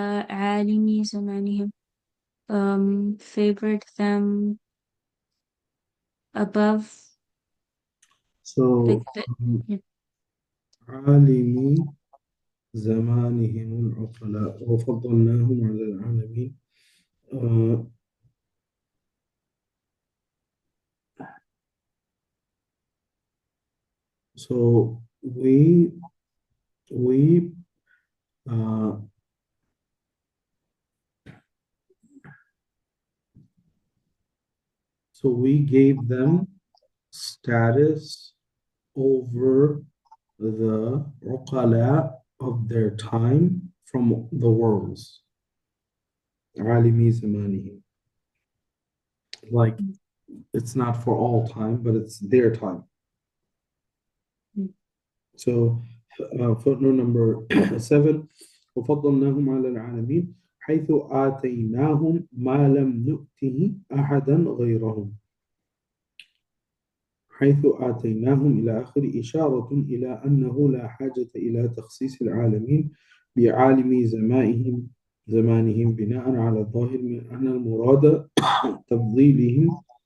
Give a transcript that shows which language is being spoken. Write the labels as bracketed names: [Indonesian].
[Arabic] عالمي زمانهم, [English] favored them above. So yeah. [Arabic] عالمي زمانهم العقلاء وفضلناهم على العالمين. [English] So we uh, gave them status over the uqala of their time from the worlds. [Arabic] عالمي زمانهم. [English] Like it's not for all time, but it's their time. So footnote number 7 [Arabic] وفضلناهم على العالمين حيث آتيناهم ما لم نؤته أحدا غيرهم حيث آتيناهم إلى آخر إشارة إلى أنه لا حاجة إلى تخصيص العالمين بعالم زمانهم بناء على الظاهر من أن المراد تفضيلهم